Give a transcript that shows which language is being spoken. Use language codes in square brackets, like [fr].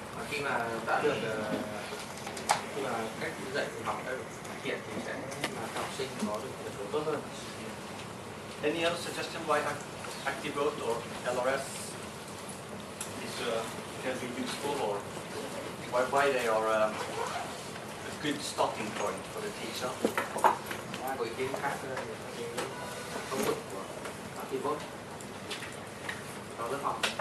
[vi] Khi mà đã được khi mà cách dạy của học đã được cải thiện thì sẽ làm cho học sinh có được điểm số tốt hơn. [en] Any other suggestion why ActiveVote or LRS is can be useful, or why they are a good starting point for the teacher? [vi] Có ý kiến khác về cái công dụng của ActiveVote cho lớp học?